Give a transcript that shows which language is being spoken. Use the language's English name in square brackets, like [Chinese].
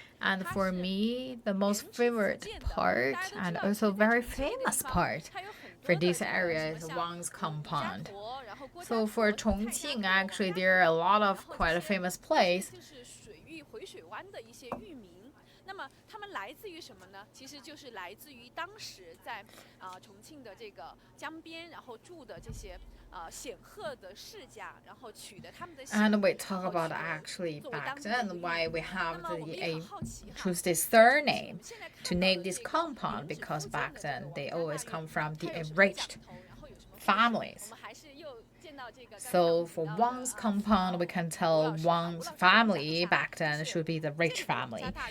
[English] And for me, the most favorite part and also very famous part for this area is Wang's compound. So for Chongqing, actually, there are a lot of quite a famous place. [Chinese] 回水湾的一些域名，那么他们来自于什么呢？其实就是来自于当时在重庆的这个江边，然后住的这些显赫的世家，然后取得他们的姓。 [English] And we talk about actually back then why we have choose this surname to name this compound, because back then they always come from the enriched families. So for Wang's compound, we can tell Wang's family back then should be the rich family.